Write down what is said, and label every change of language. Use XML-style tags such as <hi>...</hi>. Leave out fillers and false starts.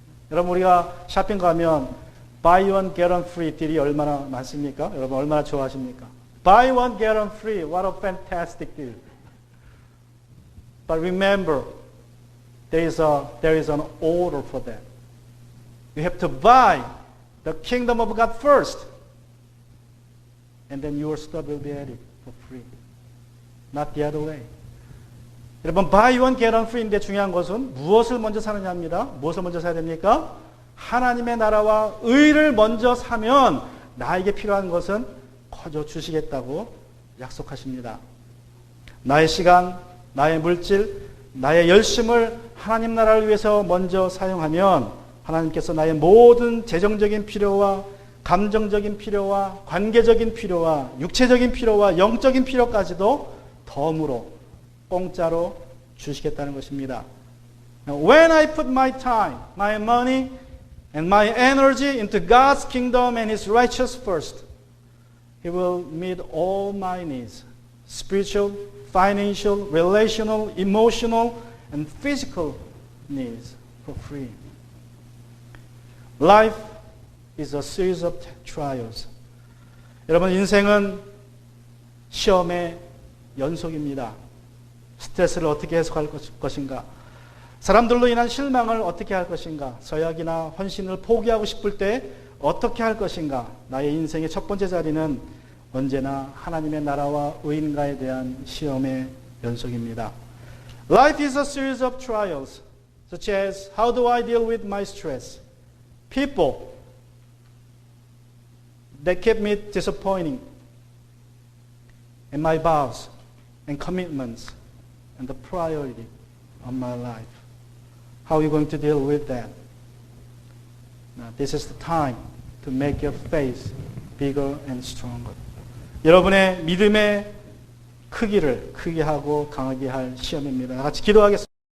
<ko>여러분 우리가 쇼핑 가면</ko> <en>buy one, get one free</en> <ko>딜이 얼마나 많습니까? 여러분 얼마나 좋아하십니까?</ko> <en>Buy one, get one free. What a fantastic deal. But remember, there is an order for that. You have to buy the kingdom of God first. And then your stuff will be added for free. Not the other way.</en> <ko>여러분,</ko> <en>buy one, get one free</en> <ko>인데 중요한 것은 무엇을 먼저 사느냐입니다. 무엇을 먼저 사야 됩니까? 하나님의 나라와 의를 먼저 사면 나에게 필요한 것은 거저 주시겠다고 약속하십니다. 나의 시간, 나의 물질, 나의 열심을 하나님 나라를 위해서 먼저 사용하면 하나님께서 나의 모든 재정적인 필요와 감정적인 필요와 관계적인 필요와 육체적인 필요와 영적인 필요까지도 덤으로 공짜로 주시겠다는 것입니다.</ko> <en>Now, when I put my time, my money, and my energy into God's kingdom and His righteousness first, He will meet all my needs, spiritual, financial, relational, emotional, and physical needs for free. Life is a series of trials.</en> <ko>여러분, 인생은 시험의 연속입니다. 스트레스를 어떻게 해소할 것인가? 사람들로 인한 실망을 어떻게 할 것인가? 서약이나 헌신을 포기하고 싶을 때 어떻게 할 것인가? 나의 인생의 첫 번째 자리는 언제나 하나님의 나라와 의인가에 대한 시험의 연속입니다.</ko> <en>Life is a series of trials, such as how do I deal with my stress? People that keep me disappointing, and my vows and commitments and the priority of my life. How are you going to deal with that? Now, this is the time to make your faith bigger and stronger.</en> <ko>여러분의 믿음의 크기를 크게 하고 강하게 할 시험입니다. 같이 기도하겠습니다.</ko>